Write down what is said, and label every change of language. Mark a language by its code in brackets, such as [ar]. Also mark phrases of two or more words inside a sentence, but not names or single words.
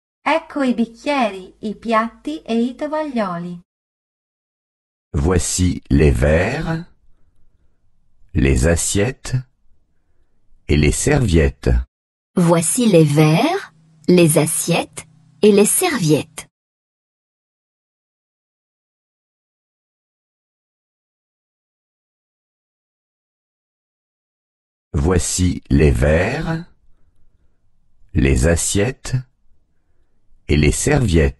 [it] Ecco i bicchieri, i piatti e i tovaglioli. [fr] Voici les verres, les assiettes et les serviettes. Voici les verres, les assiettes et les serviettes. Voici les verres, les assiettes et les serviettes.